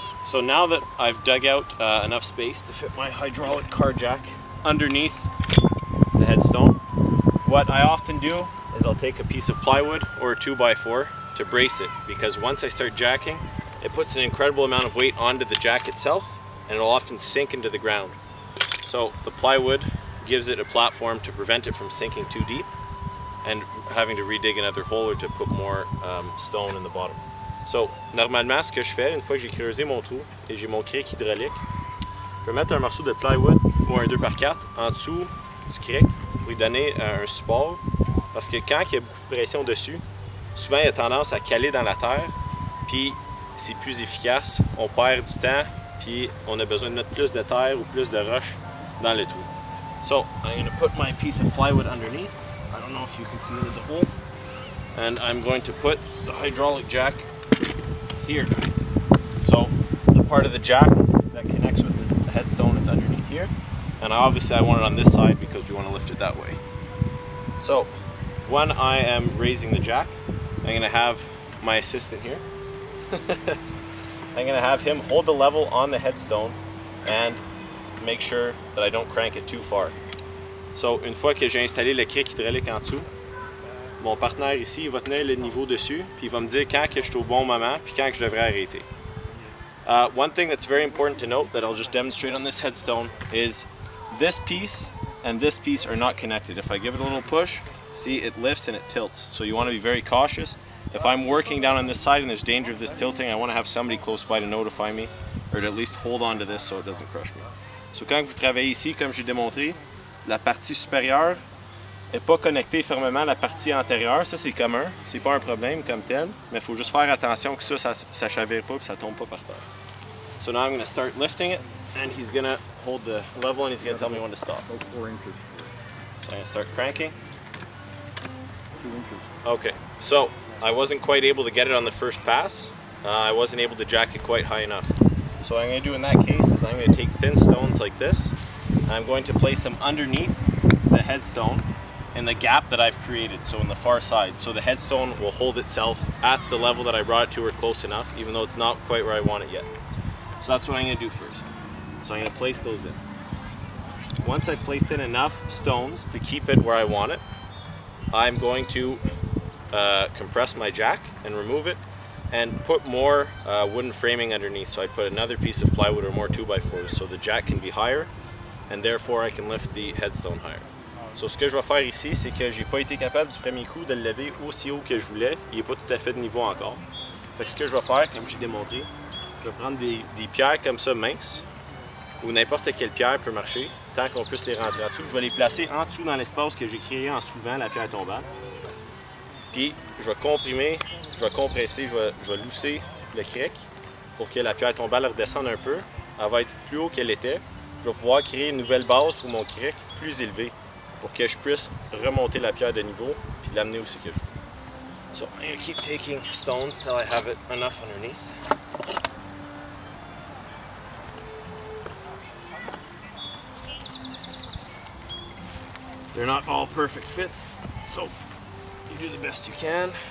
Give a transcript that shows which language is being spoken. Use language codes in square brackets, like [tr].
[en] So now that I've dug out enough space to fit my hydraulic car jack underneath the headstone, what I often do is I'll take a piece of plywood or a 2x4 to brace it, because once I start jacking, it puts an incredible amount of weight onto the jack itself and it'll often sink into the ground. So the plywood gives it a platform to prevent it from sinking too deep and having to redig another hole or to put more stone in the bottom. [fr] So normalement, ce que je fais, une fois que j'ai creusé mon trou et j'ai mon cric hydraulique, je vais mettre un morceau de plywood ou un 2x4 en dessous du cric pour lui donner un support, parce que quand il y a beaucoup de pression dessus, souvent il a tendance à caler dans la terre, puis c'est plus efficace, on perd du temps, puis on a besoin de mettre plus de terre ou plus de roche dans le trou. [en] So I'm going to put my piece of plywood underneath. I don't know if you can see into the hole. And I'm going to put the hydraulic jack here. So the part of the jack that connects with the headstone is underneath here. And obviously I want it on this side because we want to lift it that way. So when I am raising the jack, I'm going to have my assistant here. I'm going to have him hold the level on the headstone and make sure that I don't crank it too far. [fr] So une fois que j'ai installé le cric hydraulique en dessous, mon partenaire ici il va tenir le niveau dessus, puis il va me dire quand que je suis au bon moment, puis quand que je devrais arrêter. [en] One thing that's very important to note that I'll just demonstrate on this headstone is this piece and this piece are not connected. If I give it a little push, see, it lifts and it tilts. So you want to be very cautious. If I'm working down on this side and there's danger of this tilting, I want to have somebody close by to notify me, or to at least hold on to this so it doesn't crush me. [fr] So quand vous travaillez ici, comme j'ai démontré, la partie supérieure n'est pas connectée fermement à la partie antérieure. Ça c'est commun, c'est pas un problème comme tel, mais il faut juste faire attention que ça chavire pas et ça tombe pas par terre. [en] So now I'm going to start lifting it, and he's going to hold the level and he's going to tell me when to stop. 4 inches. So I'm going to start cranking. 2 inches. Okay, so I wasn't quite able to get it on the first pass. I wasn't able to jack it quite high enough. So what I'm going to do in that case is I'm going to take thin stones like this, and I'm going to place them underneath the headstone in the gap that I've created, so in the far side. So the headstone will hold itself at the level that I brought it to, or close enough, even though it's not quite where I want it yet. So that's what I'm going to do first. So I'm going to place those in. Once I've placed in enough stones to keep it where I want it, I'm going to compress my jack and remove it, and put more wooden framing underneath. So I put another piece of plywood or more 2x4s so the jack can be higher and therefore I can lift the headstone higher. [fr] So ce que je vais faire ici, c'est que j'ai pas été capable du premier coup de le lever aussi haut que je voulais. Il n'est pas tout à fait de niveau encore. Fait que ce que je vais faire, comme j'ai démontré, je vais prendre des pierres comme ça minces, ou n'importe quelle pierre peut marcher, tant qu'on puisse les rentrer en dessous. Je vais les placer en dessous dans l'espace que j'ai créé en soulevant la pierre tombale. Puis je vais comprimer, je vais compresser, je vais lousser le cric pour que la pierre tombale redescende un peu. Elle va être plus haut qu'elle était. Je vais pouvoir créer une nouvelle base pour mon cric plus élevée pour que je puisse remonter la pierre de niveau puis l'amener aussi que je veux. [en] So I'm going to keep taking stones till I have it enough underneath. They're not all perfect fits, so you do the best you can.